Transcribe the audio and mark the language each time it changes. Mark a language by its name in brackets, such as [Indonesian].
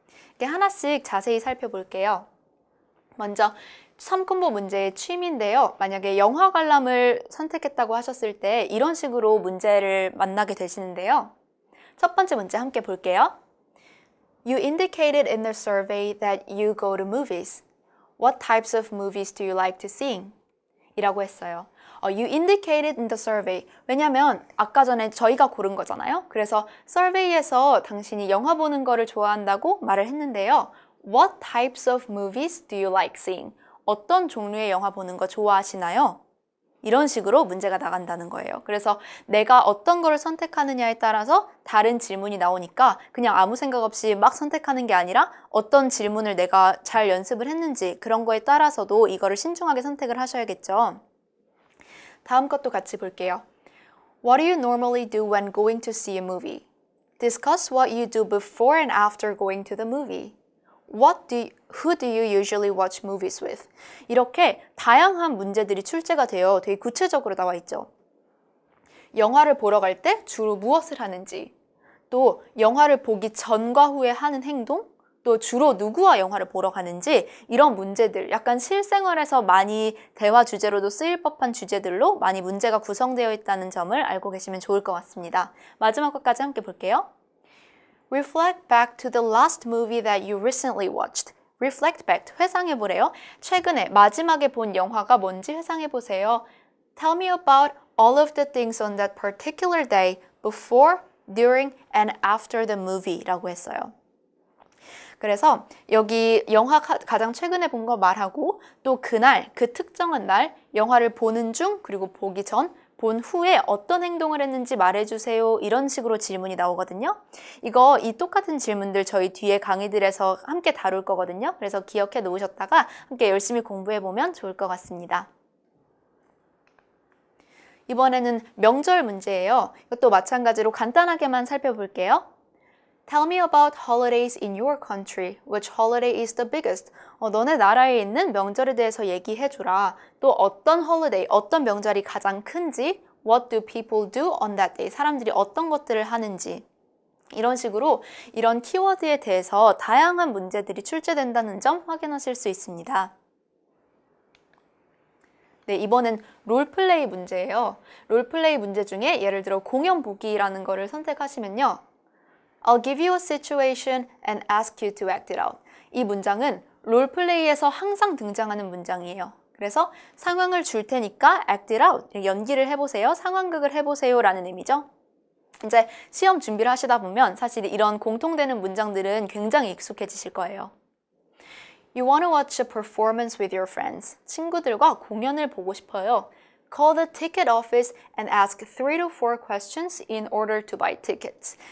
[Korean] 이렇게 하나씩 자세히 살펴볼게요. 먼저 3콤보 문제의 취미인데요. 만약에 영화 관람을 선택했다고 하셨을 때 이런 식으로 문제를 만나게 되시는데요. 첫 번째 문제 함께 볼게요. [English] You indicated in the survey that you go to movies. What types of movies do you like to see? [Korean] 이라고 했어요. [English] You indicated in the survey. [Korean] 왜냐면 아까 전에 저희가 고른 거잖아요. 그래서 survey에서 당신이 영화 보는 거를 좋아한다고 말을 했는데요. [English] What types of movies do you like seeing? [Korean] 어떤 종류의 영화 보는 거 좋아하시나요? 이런 식으로 문제가 나간다는 거예요. 그래서 내가 어떤 거를 선택하느냐에 따라서 다른 질문이 나오니까 그냥 아무 생각 없이 막 선택하는 게 아니라 어떤 질문을 내가 잘 연습을 했는지 그런 거에 따라서도 이거를 신중하게 선택을 하셔야겠죠. 다음 것도 같이 볼게요. [English] What do you normally do when going to see a movie? Discuss what you do before and after going to the movie. Who do you usually watch movies with? [Korean] 이렇게 다양한 문제들이 출제가 되어 되게 구체적으로 나와 있죠. 영화를 보러 갈 때 주로 무엇을 하는지, 또 영화를 보기 전과 후에 하는 행동, 또 주로 누구와 영화를 보러 가는지 이런 문제들, 약간 실생활에서 많이 대화 주제로도 쓰일 법한 주제들로 많이 문제가 구성되어 있다는 점을 알고 계시면 좋을 것 같습니다. 마지막 것까지 함께 볼게요. [English] Reflect back to the last movie that you recently watched. Reflect back, [Korean] 회상해보래요. 최근에 마지막에 본 영화가 뭔지 회상해보세요. [English] Tell me about all of the things on that particular day before, during, and after the movie [Korean] 라고 했어요. 그래서 여기 영화 가장 최근에 본 거 말하고 또 그날, 그 특정한 날 영화를 보는 중 그리고 보기 전, 본 후에 어떤 행동을 했는지 말해주세요. 이런 식으로 질문이 나오거든요. 이 똑같은 질문들 저희 뒤에 강의들에서 함께 다룰 거거든요. 그래서 기억해 놓으셨다가 함께 열심히 공부해보면 좋을 것 같습니다. 이번에는 명절 문제예요. 이것도 마찬가지로 간단하게만 살펴볼게요. [English] Tell me about holidays in your country. Which holiday is the biggest? [Korean] 너네 나라에 있는 명절에 대해서 얘기해주라. 또 어떤 holiday, 어떤 명절이 가장 큰지, [English] What do people do on that day? [Korean] 사람들이 어떤 것들을 하는지. 이런 식으로 이런 키워드에 대해서 다양한 문제들이 출제된다는 점 확인하실 수 있습니다. 네, 이번엔 롤플레이 문제예요. 롤플레이 문제 중에 예를 들어 공연 보기라는 거를 선택하시면요. [English] I'll give you a situation and ask you to act it out. [Korean] 이 문장은 롤플레이에서 항상 등장하는 문장이에요. 그래서 상황을 줄 테니까 [English] act it out, [Korean] 연기를 해보세요, 상황극을 해보세요 라는 의미죠. 이제 시험 준비를 하시다 보면 사실 이런 공통되는 문장들은 굉장히 익숙해지실 거예요. [English] You want to watch a performance with your friends. [Korean] 친구들과 공연을 보고 싶어요. [English] Call the ticket office and ask 3 to 4 questions in order to buy tickets.